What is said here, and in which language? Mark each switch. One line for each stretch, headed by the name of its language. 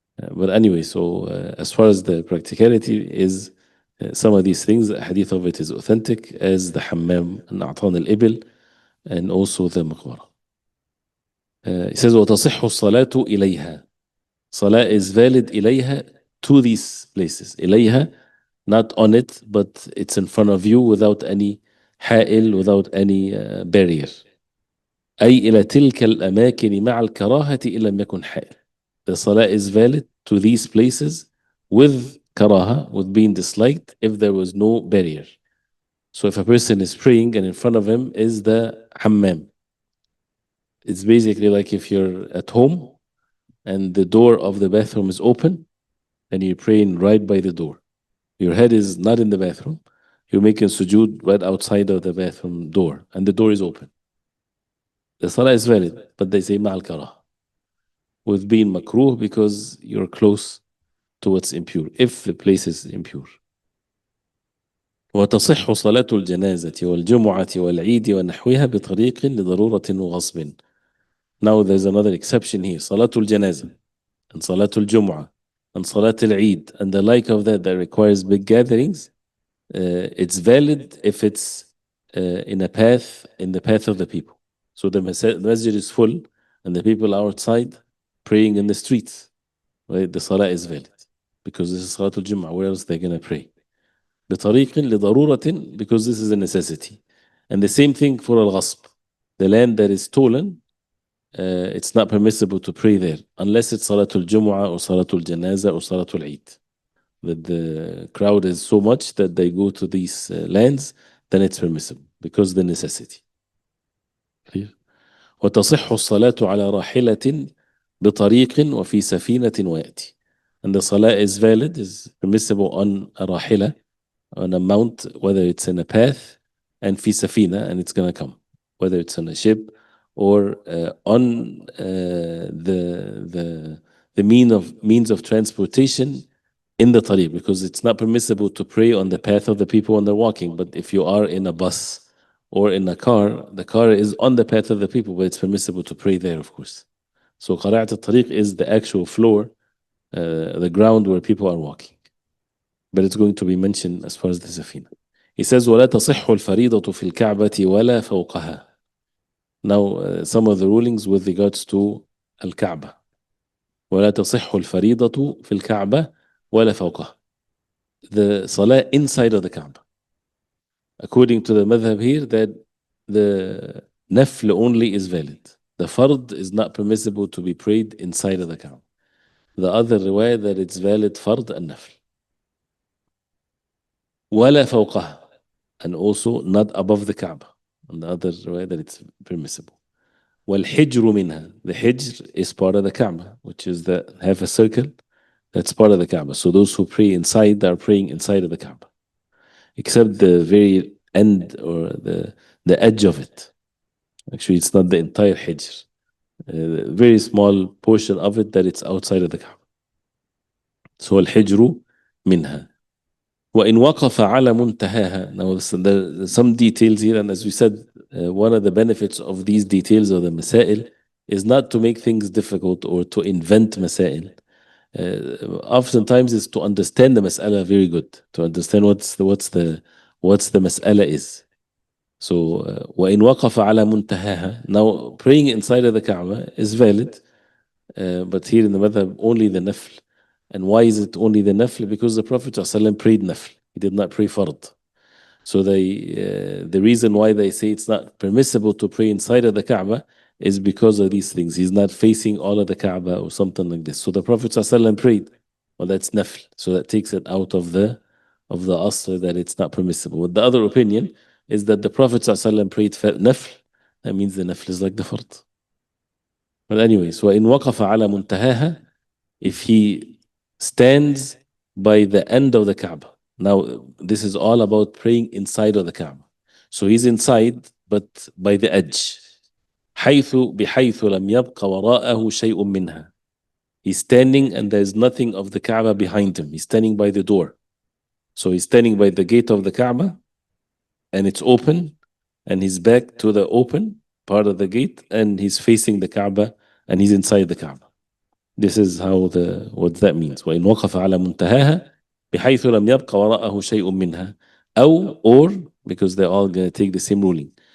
English: But anyway, so as far as the practicality is, some of these things, the hadith of it is authentic, as the hammam and a'tan al-ibil, and also the maqbara. It says
Arabic: وتصح الصلاة إليها.
English: Salah is valid
Arabic: إليها,
English: to these places.
Arabic: إليها,
English: not on it, but it's in front of you without any
Arabic: حائل,
English: without any barrier.
Arabic: أي إلى تلك الأماكن مع الكراهة إن لم يكن حائل.
English: The salah is valid to these places with karaha, with being disliked, if there was no barrier. So if a person is praying and in front of him is the hammam, it's basically like if you're at home and the door of the bathroom is open and you're praying right by the door. Your head is not in the bathroom. You're making sujood right outside of the bathroom door and the door is open. The salah is valid, but they say ma'al karah, with being makruh because you're close to what's impure, if the place is impure.
Arabic: وتصح صلاة الجنازة والجمعة والعيد ونحوها بطريق لضرورة وغصب.
English: Now there's another exception here.
Arabic: صلاة الجنازة
English: and
Arabic: صلاة الجمعة
English: and
Arabic: صلاة العيد
English: and the like of that requires big gatherings. It's valid if it's in the path of the people. So the masjid is full and the people are outside praying in the streets. Right? The salah is valid because this is Salatul Jum'ah. Where else they're going to pray?
Arabic: بطريق لضرورة,
English: because this is a necessity. And the same thing for al-ghasb. The land that is stolen, it's not permissible to pray there unless it's Salatul Jumu'ah or Salatul Janaza or Salatul Eid. That the crowd is so much that they go to these lands, then it's permissible because of the necessity. Clear?
Arabic: وتصح الصلاة على راحلة بطريق وفي سفينة ويأتي.
English: And the salah is valid, is permissible on a rahila, on a mount, whether it's in a path, and fi safina, and it's going to come, whether it's on a ship or on the means of transportation in the tariq, because it's not permissible to pray on the path of the people when they're walking. But if you are in a bus or in a car, the car is on the path of the people, but it's permissible to pray there, of course. So qira'at al-tariq is the actual floor, the ground where people are walking. But it's going to be mentioned as far as the safina. He says,
Arabic: وَلَا تَصِحُّ الْفَرِيضَةُ فِي الْكَعْبَةِ وَلَا فَوْقَهَا.
English: Now, some of the rulings with regards to al-Kaaba.
Arabic: وَلَا تَصِحُّ الْفَرِيضَةُ فِي الْكَعْبَةِ وَلَا فَوْقَهَا.
English: The salah inside of the Kaaba. According to the madhab here, that the nafl only is valid. The fard is not permissible to be prayed inside of the Kaaba. The other riwayah that it's valid fard and nafl.
Arabic: ولا فوقها,
English: and also not above the Kaaba. On the other way that it's permissible.
Arabic: والحجر منها,
English: the hijr is part of the Kaaba, which is the half a circle, that's part of the Kaaba. So those who pray inside, they are praying inside of the Kaaba, except the very end or the edge of it. Actually, it's not the entire hijr. A very small portion of it that it's outside of the Kaaba. So
Arabic: الحجر منها. وإن وقف على منتهاها.
English: Now there's some details here, and as we said, one of the benefits of these details of the masail is not to make things difficult or to invent masail. Oftentimes is to understand the mas'ala very good, to understand what's the mas'ala is.
Arabic: So وإن وقف على منتهاها.
English: Now praying inside of the Kaaba is valid, but here in the madhab only the nafl. And why is it only the nafl? Because the Prophet ﷺ prayed nafl. He did not pray fard. So the reason why they say it's not permissible to pray inside of the Kaaba is because of these things. He's not facing all of the Kaaba or something like this. So the Prophet ﷺ prayed. Well, that's nafl. So that takes it out of the asr that it's not permissible. But the other opinion is that the Prophet ﷺ prayed nafl. That means the nafl is like the fard. But anyways,
Arabic: وَإِنْ وَقَفَ عَلَى مُنْتَهَاهَا,
English: if he stands by the end of the Kaaba. Now, this is all about praying inside of the Kaaba. So he's inside, but by the edge.
Arabic: حيث بحيث لم يبق وراءه شيء منها.
English: He's standing and there's nothing of the Kaaba behind him. He's standing by the door. So he's standing by the gate of the Kaaba and it's open and he's back to the open part of the gate and he's facing the Kaaba and he's inside the Kaaba. This is how what that means.
Arabic: وإن وقف على منتهاها بحيث لم يبق وراءه شيء منها
English: or because they're all going to take the same ruling.